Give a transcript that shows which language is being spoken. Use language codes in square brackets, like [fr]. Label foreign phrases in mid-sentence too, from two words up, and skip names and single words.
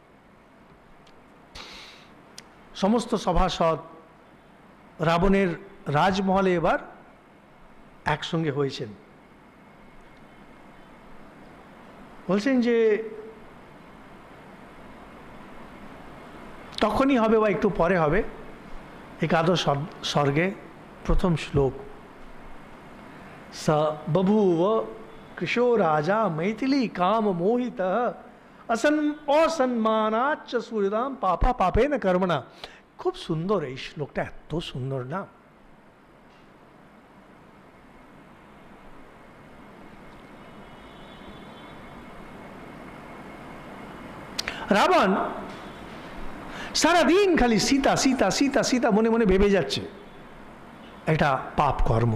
[bn] সমস্ত সভাসদ রাবণের রাজমহলে এবার একসঙ্গে হয়েছেন। বলছেন যে তখনই হবে বা একটু পরে হবে, একাদশ স্বর্গে প্রথম শ্লোক, [sa] स बभूव कृशो राजा मैथिली काम मोहित असन्मानाच्च सूर्यदाम पापा पापे न कर्मणा। [bn] খুব সুন্দর এই শ্লোকটা, এত সুন্দর না? রাবণ সারাদিন খালি সীতা সীতা সীতা সীতা মনে মনে ভেবে যাচ্ছে, এটা পাপ কর্ম।